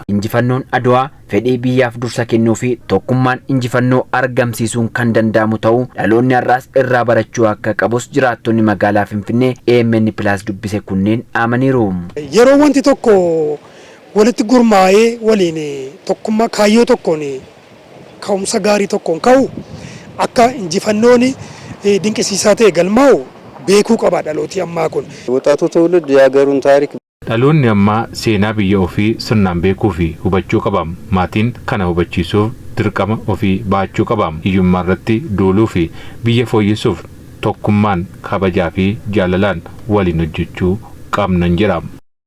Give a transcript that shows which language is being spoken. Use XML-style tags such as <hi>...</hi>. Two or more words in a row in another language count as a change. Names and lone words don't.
<om>Injifannoon Adwaa fedhii biyyaaf dursa kennuu fi tokkummaan injifannoo argamsiisuun kan danda'amu ta'uu dhaloonni har'aas irraa barachuu akka qabus jiraattonni magaalaa Finfinnee EMN Plus dubbise kunneen amaniiru. Yeroo wanti tokko walitti gurmaa'ee waliin tokkummaa kaayyoo tokkoon ka'umsa gaarii tokkoon ka'u akka injifannoon dinqisiisaa ta'e galmaa'u beekuu qaba dhalooti ammaa kun.</om> <am>ወጣቱ ትውልድ የሀገሩን ታሪክ</am> <om>Dhaloonni ammaa seenaa biyya ofii sirnaan beekuu fi hubachuu qaba. Maatiin kana hubachiisuuf dirqama ofii baachuu qaba. Hiyyummaa irratti duuluu fi biyya fooyyessuuf tokkummaan kabajaa fi jaalalaan waliin hojjechuu qabnan jedhama.</om>